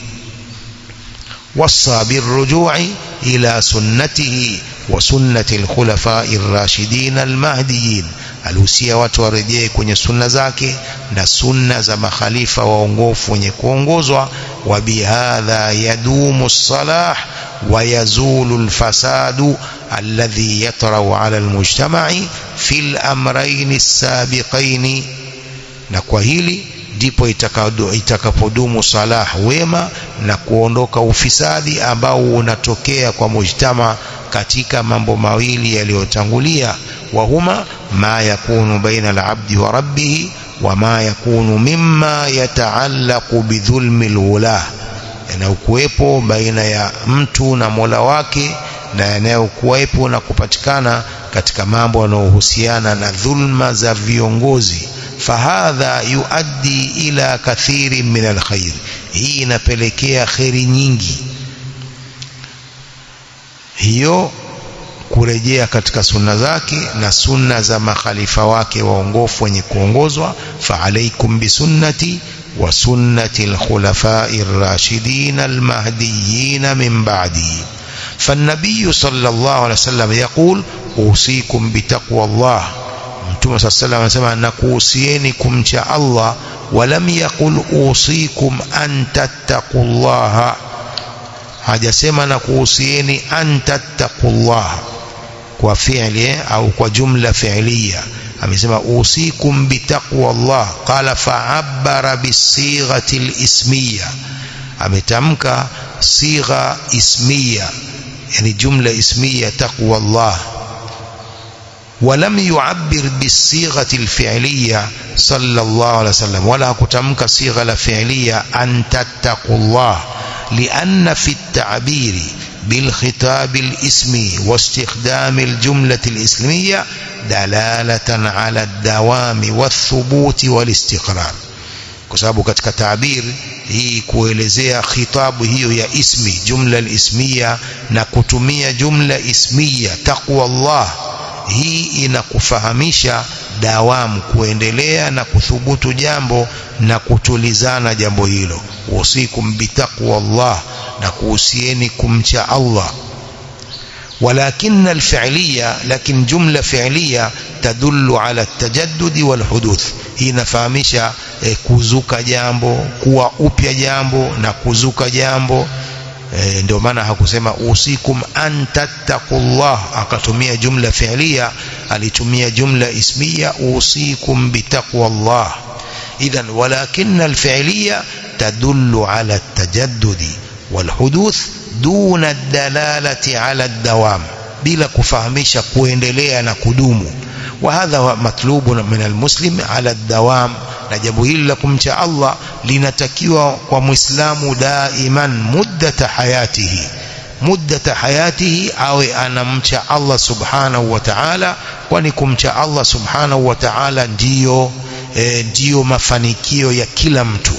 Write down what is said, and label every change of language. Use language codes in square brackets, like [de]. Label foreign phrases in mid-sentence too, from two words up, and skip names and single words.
[ar] وصى بالرجوع إلى سنته وسنة الخلفاء الراشدين المهديين, [sw] alusia watu warejee kwenye sunna zake na sunna za makhalifa waongofu wenye kuongozwa. [ar] وبهذا يدوم الصلاح ويزول الفساد الذي يطرأ على المجتمع في الأمرين السابقين, [sw] na kwa hili ndipo itakapodumu salah, wema, na kuondoka ufisadi ambao unatokea kwa mujtama katika mambo mawili yaliyotangulia. [ar] وهما ما يكون بين العبد وربه وما يكون مما يتعلق بظلم الولاة, [sw] yanayokuwepo baina ya mtu na Mola wake, na yanayokuwepo na kupatikana katika mambo yanayohusiana na dhulma za viongozi. [ar] فهذا يؤدي إلى كثير من الخير, [sw] hii inapelekea khairi nyingi, hiyo kurejea katika sunna zake na sunna za makhalifa wake waongofu wenye kuongozwa. [ar] فعليكم بسنتي وسنة الخلفاء الراشدين المهديين من بعدي. فالنبي صلى الله عليه وسلم يقول أوصيكم بتقوى الله، Mtume صلى الله عليه وسلم [sw] nakuhusieni kumcha Allah. [ar] ولم يقل أوصيكم أن تتقوا الله, [sw] hajasema nakuhusieni [ar] أن تتقوا الله [sw] kwa fi'li au kwa [ar] جملة فعلية, [sw] amesema [ar] أوصيكم بتقوى الله. قال فعبر بصيغة الاسمية, ametamka صيغة اسمية, yani جملة اسمية تقوى الله. ولم يعبر بالصيغة الفعلية صلى الله عليه وسلم، ولا كتمك صيغة الفعلية أن تتقوا الله، لأن في التعبير بالخطاب الاسمي واستخدام الجملة الإسلامية دلالة على الدوام والثبوت والاستقرار. [sw] كسبب katika تعبير hii kuelezea khitabu hiyo ya ismi, [ar] الجملة الاسمية, [sw] na kutumia [ar] جملة اسمية تقوى الله, [sw] hii inakufahamisha dawamu, kuendelea na kuthubutu jambo na kutulizana jambo hilo. [ar] أوصيكم بتقوى الله, [sw] na kuhusieni kumcha Allah. [ar] ولكن الفعلية, [sw] lakin [ar] جملة فعلية تدل على التجدد والحدوث, [sw] hii inafahamisha kuzuka jambo, kuwa upya jambo na kuzuka jambo. Ndio maana hakusema [ar] أوصيكم أن تتقوا الله [sw] akatumia [ar] جملة فعلية, [sw] alitumia [ar] جملة اسمية أوصيكم بتقوى الله. إذن ولكن الفعلية تدل على التجدد والحدوث دون الدلالة على الدوام, [sw] bila kufahamisha kuendelea na kudumu. [ar] وهذا مطلوب من المسلم على الدوام, [sw] na jambo hili la kumcha Allah linatakiwa kwa Muislamu [ar] دائما مدة حياته, [sw] awe anamcha Allah [ar] سبحانه وتعالى, [sw] kwani kumcha Allah [ar] سبحانه وتعالى [sw] ndiyo mafanikio ya kila mtu.